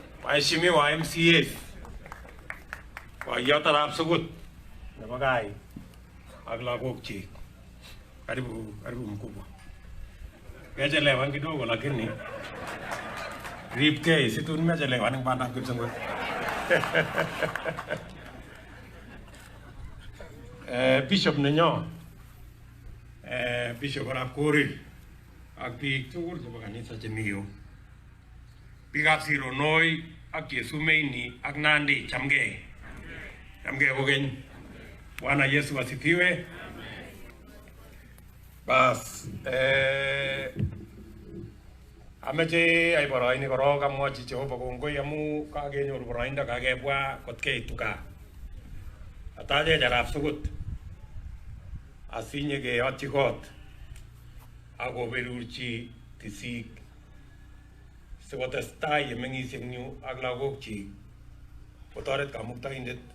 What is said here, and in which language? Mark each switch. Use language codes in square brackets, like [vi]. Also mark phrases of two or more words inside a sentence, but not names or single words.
[kln] Waheshimiwa MCAs wa yotarab sukul nebo Gai ak lagokchik, [sw] karibu mkubwa. [kln] Kechelewan kidogo lakini ripkei situn mechelewan eng bandab Kipsengwet. Bishop nenyo Bishop arap Korir ak biik tugul chebo kanisa chemi yu, biikab Sironoi ak Chesumeini ak Nandi, chamgei kokeny. [sw] Bwana Yesu asifiwe. Bas, [kln] ameche ai boroini korok amwochi Jehova kongoi amu kakenyoru boroindo kakebwa kot keitu gaa. Atachech arap sukut asinye keyotchi kot akoberurchi tisik sikotestai yemeng'isye eng yu ak lagokchik kotoret Kamuktaindet.